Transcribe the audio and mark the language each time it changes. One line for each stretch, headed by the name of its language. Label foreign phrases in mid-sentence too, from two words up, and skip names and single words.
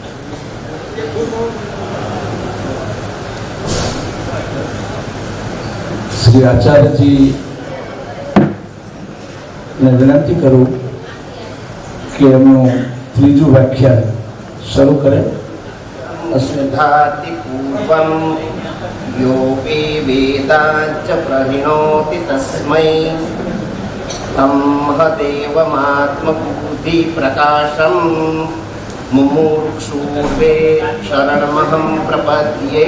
Gujarati: શ્રી આચાર્યજી ને વિનંતી કરું કે એમનું ત્રીજું વ્યાખ્યાન શરૂ કરે.
Sanskrit: दधाति पूर्वं योऽपि वेदाच्च प्रहिणोति तस्मै तं देवमात्मबुद्धिप्रकाशं मुमुक्षुर्वे शरणमहं प्रपद्ये।